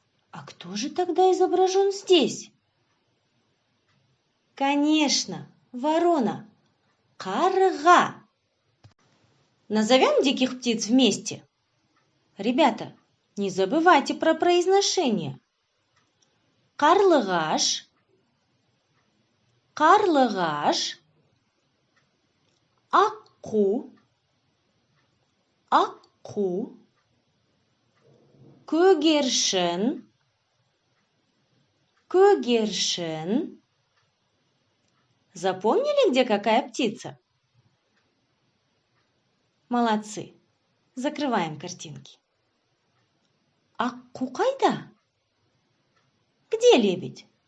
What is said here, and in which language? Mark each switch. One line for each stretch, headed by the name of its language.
Russian: А кто же тогда изображен здесь? Конечно, ворона.
Kazakh: Қарға.
Russian: Назовем диких птиц вместе. Ребята, не забывайте про произношение.
Kazakh: Қарлығаш, қарлығаш, аққу, аққу, көгершін, көгершін.
Russian: Запомнили, где какая птица? Молодцы. Закрываем картинки.
Kazakh: Аққу қайда?
Russian: Где лебедь?